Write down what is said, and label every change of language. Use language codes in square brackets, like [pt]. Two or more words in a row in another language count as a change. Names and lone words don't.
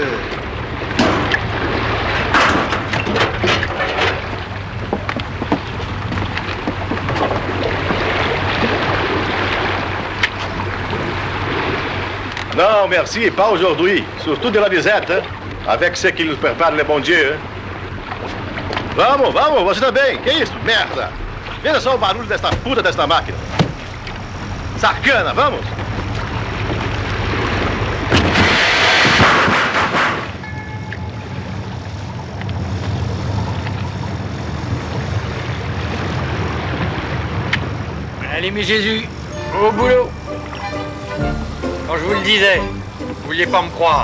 [fr] Non, merci, pas aujourd'hui. Surtout de la visite, hein? Avec ce qui nous prépare le bon Dieu. Hein? [pt] Vamos, vamos, você também. Que isso? Merda! Veja só o barulho desta puta desta máquina. Sacana, vamos! [fr] Allez, mes Jésus, au boulot. Quand je vous le disais, vous vouliez pas me croire.